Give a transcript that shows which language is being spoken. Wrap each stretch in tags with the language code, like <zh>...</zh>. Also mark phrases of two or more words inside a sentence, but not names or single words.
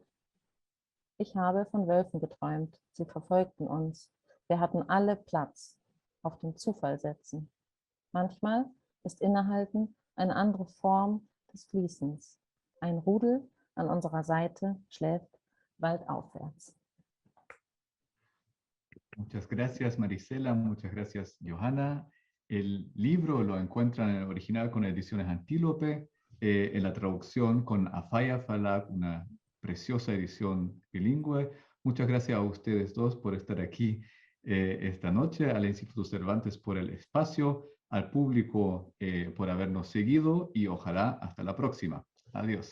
<de>Ich habe von Wölfen geträumt, sie verfolgten uns. Wir hatten alle Platz, auf den Zufall setzen. Manchmal ist Innehalten eine andere Form des Fließens. Ein Rudel an unserer Seite schläft waldaufwärts.</de> <es>Muchas gracias, Marisela. Muchas gracias, Johanna. El libro lo encuentran en el original con ediciones Antílope, en la traducción con Afaya Falak, una preciosa edición bilingüe. Muchas gracias a ustedes dos por estar aquí esta noche, al Instituto Cervantes por el espacio, al público por habernos seguido y ojalá hasta la próxima.</es>